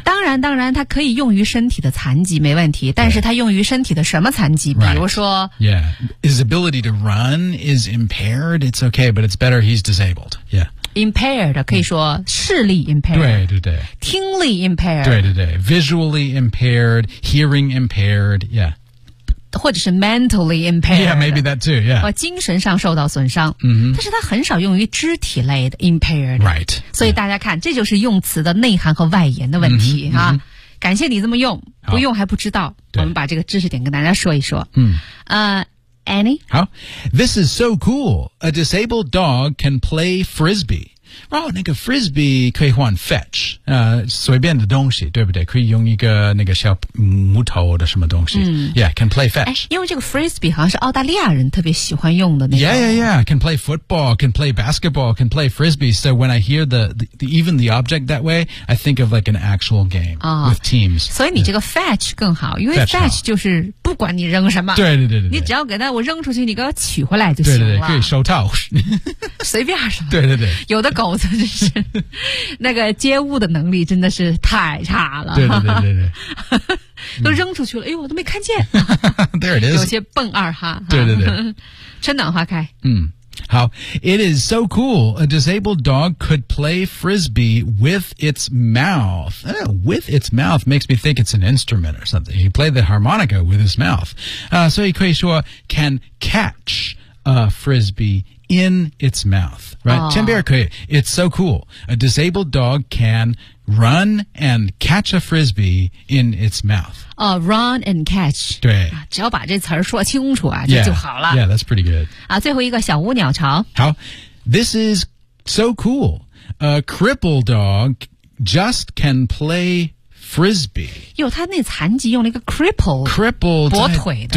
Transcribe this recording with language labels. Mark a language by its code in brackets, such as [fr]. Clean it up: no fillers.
[zh] 当然它可以用于身体的残疾没问题但是它用于身体的什么残疾、 [en] right. [zh] 比如说 [en] Yeah, his ability to run is impaired it's okay but it's better he's disabled Yeah [zh] impaired 可以说视力 impaired 对对对听力 impaired [en] 对对对 visually impaired hearing impaired yeah [zh] 或者是 mentally impaired [en] Yeah, maybe that too, yeah [zh] 精神上受到损伤、 mm-hmm. 但是它很少用于肢体类的 impaired [en] Right [zh] 所以大家看、 yeah. 这就是用词的内涵和外延的问题、mm-hmm. 啊。感谢你这么用不用还不知道我们把这个知识点跟大家说一说Annie 好 This is so cool A disabled dog can play frisbee 哦，那个 frisbee 可以换 fetch 随便的东西对不对可以用一个那个小木头的什么东西、 Yeah, can play fetch 因为这个 frisbee 好像是澳大利亚人特别喜欢用的那种 [en] Yeah, yeah, yeah Can play football Can play basketball Can play frisbee So when I hear the even the object that way I think of like an actual game、With teams [zh] 所以你这个 fetch 更好因为 fetch 就是不管你扔什么对对对对你只要给它我扔出去你给我取回来就行了对对对可以手套随便什么对对对有的狗子真是那个接物的能力真的是太差了对对对对都扔出去了哎呦我都没看见 [en] There it is [zh] 有些笨二哈对对对春暖花开 [en] 好 It is so cool A disabled dog could play frisbee with its mouth With its mouth makes me think it's an instrument or something He played the harmonica with his mouth 所以可以说 Can catch a frisbee in its mouth Right? 前边可以 It's so cool A disabled dog can run and catch a frisbee in its mouth Run and catch [zh] 对只要把这词说清楚啊这 就好了 [en] Yeah, that's pretty good [zh] 最后一个小屋鸟巢 [en] 好 This is so cool A crippled dog just can play frisbee [zh] 呦他那残疾用了一个 crippled 跛腿的